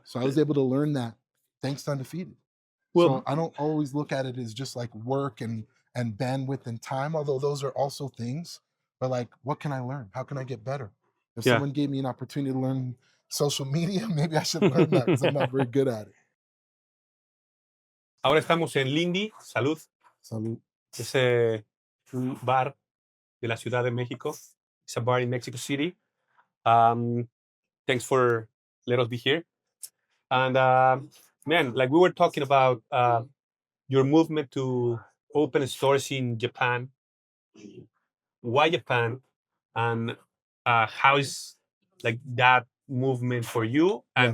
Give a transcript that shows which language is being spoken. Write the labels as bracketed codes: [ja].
[en] So I was able to learn that thanks to Undefeated. Well, So I don't always look at it as just like work and bandwidth and time, although those are also things. But like, what can I learn? How can I get better? If yeah. someone gave me an opportunity to learn social media, maybe I should learn that because I'm not very good at it. [es] Ahora estamos en Lindy, Salud. Salud. Es un bar de la Ciudad de México. [en] It's a bar in Mexico City. Thanks for let us be here. And man, like we were talking about your movement to open stores in Japan. Why Japan? And how is like that movement for you and